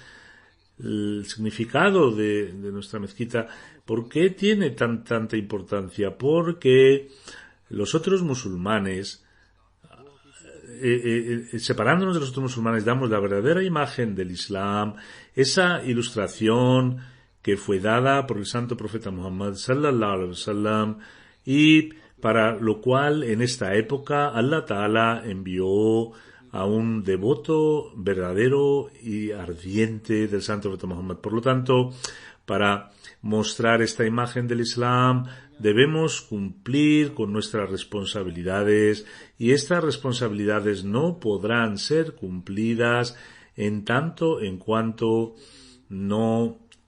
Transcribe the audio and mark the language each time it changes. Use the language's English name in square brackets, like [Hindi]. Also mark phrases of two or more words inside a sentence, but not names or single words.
[Spanish] El significado de nuestra mezquita, ¿por qué tiene tanta importancia? Porque los otros musulmanes separándonos de los otros musulmanes, damos la verdadera imagen del Islam, esa ilustración que fue dada por el santo profeta Muhammad [Arabic] صلى الله عليه وسلم, [Spanish] y para lo cual en esta época [Arabic] الله تعالى [Spanish] envió a un devoto verdadero y ardiente del santo profeta Muhammad. Por lo tanto, para mostrar esta imagen del Islam debemos cumplir con nuestras responsabilidades, y estas responsabilidades no podrán ser cumplidas en tanto en cuanto no